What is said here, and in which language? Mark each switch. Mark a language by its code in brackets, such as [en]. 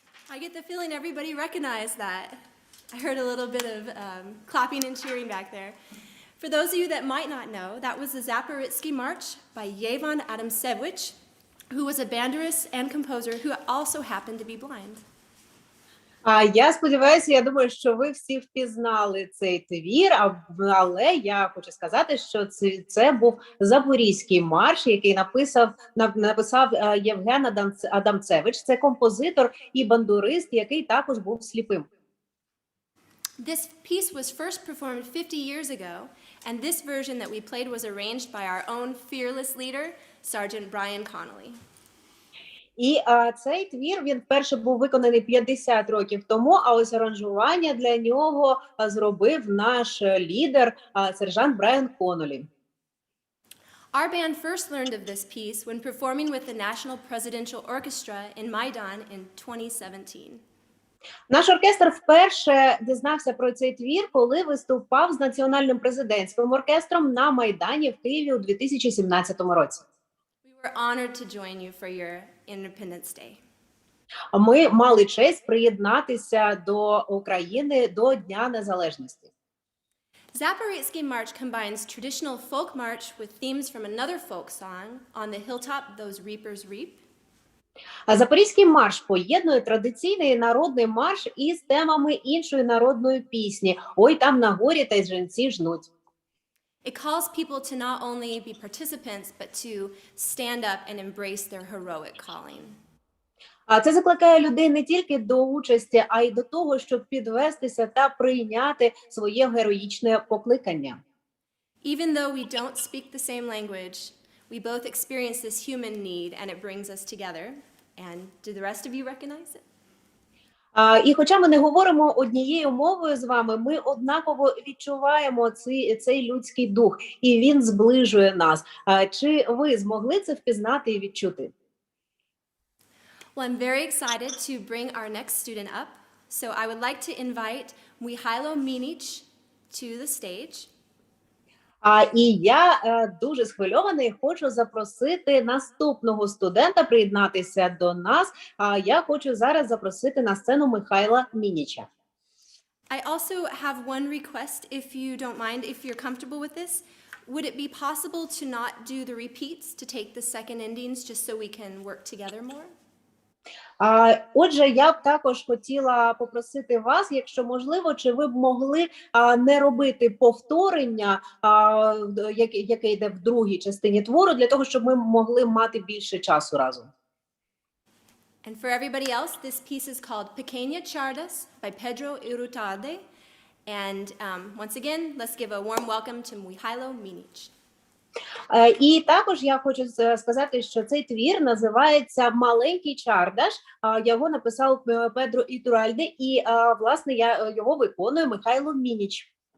[en] I get the feeling everybody recognized that. I heard a little bit of clapping and cheering back there. For those of you that might not know, that was the Zaporizhsky March by Yevon Adamtsevich, who was a banderist and composer who also happened to be blind. [uk] Я сподіваюся, я думаю, що ви всі впізнали цей твір, але я хочу сказати, що це був Запорізький марш, який написав Євген Адамцевич. Це композитор і бандурист, який також був сліпим. [en] This piece was first performed 50 years ago, and this version that we played was arranged by our own fearless leader, Sergeant Brian Connolly. [uk] І цей твір, він вперше був виконаний 50 років тому, а ось аранжування для нього зробив наш лідер, сержант Брайан Коннолі. [en] Our band first learned of this piece when performing with the National Presidential Orchestra in Maidan in 2017. [uk] Наш оркестр вперше дізнався про цей твір, коли виступав з Національним президентським оркестром на Майдані в Києві у 2017 році. [en] We were honored to join you for your Independence Day. [uk] Ми мали честь приєднатися до України до Дня Незалежності. [en] Zaporizhsky March combines traditional folk march with themes from another folk song, On the Hilltop Those Reapers Reap. [uk] А Запорізький марш поєднує традиційний народний марш із темами іншої народної пісні «Ой, там на горі та й жінці жнуть». [en] It calls people to not only be participants, but to stand up and embrace their heroic calling. [uk] А це закликає людей не тільки до участі, а й до того, щоб підвестися та прийняти своє героїчне покликання. [en] Even though we don't speak the same language, we both experience this human need and it brings us together. And do the rest of you recognize it? [uk] І хоча ми не говоримо однією мовою з вами, ми однаково відчуваємо цей людський дух, і він зближує нас. Чи ви змогли це впізнати і відчути? [en] Well, I'm very excited to bring our next student up. So I would like to invite Mihailo Minic to the stage. [uk] І я дуже схвильована і хочу запросити наступного студента приєднатися до нас. Я хочу зараз запросити на сцену Михайла Мініча. [en] I also have one request, if you don't mind, if you're comfortable with this. Would it be possible to not do the repeats, to take the second endings, just so we can work together more? [uk] Отже, я б також хотіла попросити вас, якщо можливо, чи ви б могли не робити повторення, яке йде в другій частині твору, для того, щоб ми могли мати більше часу разом. [en] And for everybody else, this piece is called Pequeña Chardas by Pedro Irutalde. And once again, let's give a warm welcome to Mihailo Minic. [uk] І також я хочу сказати, що цей твір називається «Маленький чардаш». Його написав Педро Ітуральде, і, власне, його виконує Михайло Мініч.